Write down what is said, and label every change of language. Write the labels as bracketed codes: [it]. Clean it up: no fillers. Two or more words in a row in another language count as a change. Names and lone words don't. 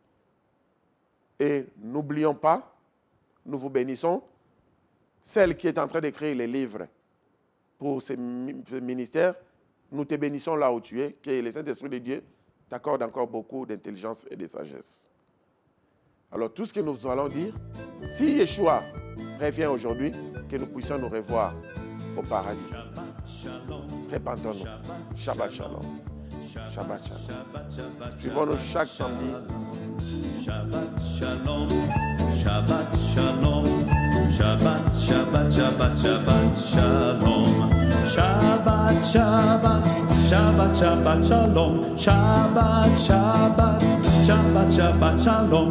[fr] Et n'oublions pas, nous vous bénissons, celle qui est en train d'écrire les livres pour ce ministère, nous te bénissons là où tu es, que le Saint-Esprit de Dieu t'accorde encore beaucoup d'intelligence et de sagesse. Alors tout ce que nous allons dire, si Yeshua revient aujourd'hui, que nous puissions nous revoir au paradis. Répentons-nous. [he] שבת שלום. שבת שלום. [fr] Suivons-nous chaque samedi. [he] שבת שלום. שבת שלום. שבת שבת. שבת, שבת, שבת, שלום. שבת, שבת, שבת, שבת, שלום. שבת, שבת, שבת, שבת, שלום.